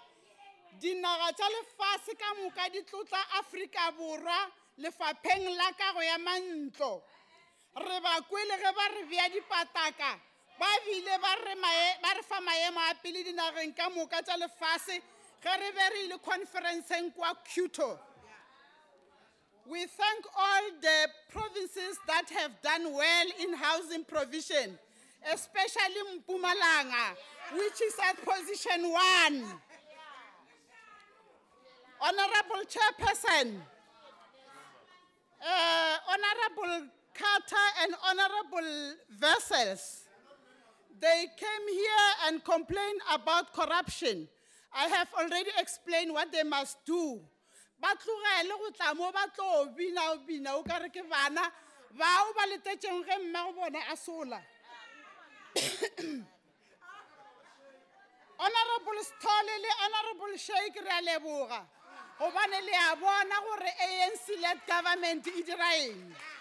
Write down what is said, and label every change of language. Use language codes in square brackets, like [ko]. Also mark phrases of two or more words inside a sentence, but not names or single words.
[nso] Dinaga tša lefase ka moka di tlotla Afrika Borwa lefapheng la kago ya mantlo. Re ba kwele ge ba re bea dipataka ba bile ba re fa maemo a pele dinageng ka moka tša lefase ge re be re ile conferenceng kwa Quito. [en] We thank all the provinces that have done well in housing provision, especially Mpumalanga, which is at position 1. Honorable Chairperson, Honorable Carter and Honorable Vessels, they came here and complained about corruption. I have already explained what they must do. [nso] Ba tlogele go tla mo ba tlo bina o ka re ke bana bao ba letetšeng ge mmago bona a sola. Honorable Stole le Honorable Sheikh re a leboga gobane le a bona gore [en] ANC-led government [nso] e dira eng.